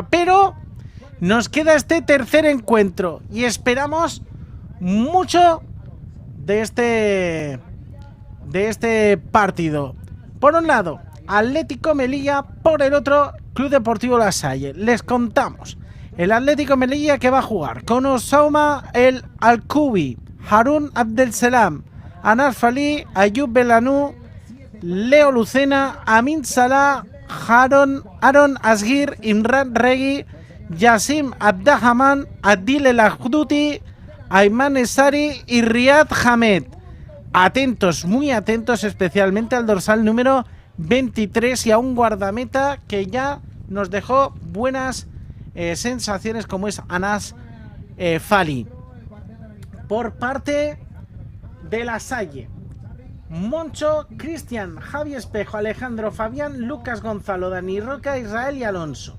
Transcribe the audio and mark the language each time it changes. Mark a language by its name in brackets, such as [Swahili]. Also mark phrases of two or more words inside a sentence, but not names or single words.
[Spanish] Pero nos queda este tercer encuentro y esperamos mucho de este partido. Por un lado, Atlético Melilla, por el otro, Club Deportivo La Salle. Les contamos. El Atlético Melilla, que va a jugar con Osauma El Alcubi, Harun Abdelselam, Anas Fali, Ayub Belanú, Leo Lucena, Amin Salah, Aaron Asgir, Imran Regui, Yassim Abdahaman, Adil El Akhduti, Ayman Esari y Riyad Hamed. Atentos, muy atentos, especialmente al dorsal número 23 y a un guardameta que ya nos dejó buenas sensaciones, como es Anas Fali. Por parte de La Salle, Moncho, Cristian, Javi Espejo, Alejandro, Fabián, Lucas Gonzalo, Dani Roca, Israel y Alonso.